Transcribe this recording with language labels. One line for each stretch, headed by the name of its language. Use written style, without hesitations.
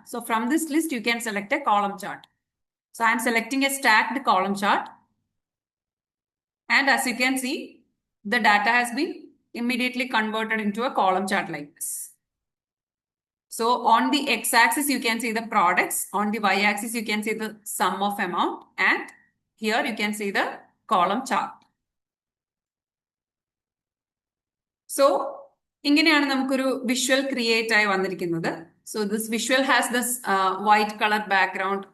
English: So from this list you can select a column chart. So I am selecting a stacked column chart, and as you can see, the data has been immediately converted into a column chart like this. So on the x-axis, you can see the products. On the y-axis, you can see the sum of amount. And here you can see the column chart.
Malayalam: So, ഇങ്ങനെയാണ് നമുക്കൊരു visual create ആയി വന്നിരിക്കുന്നത്.
English: So this visual has this white color background.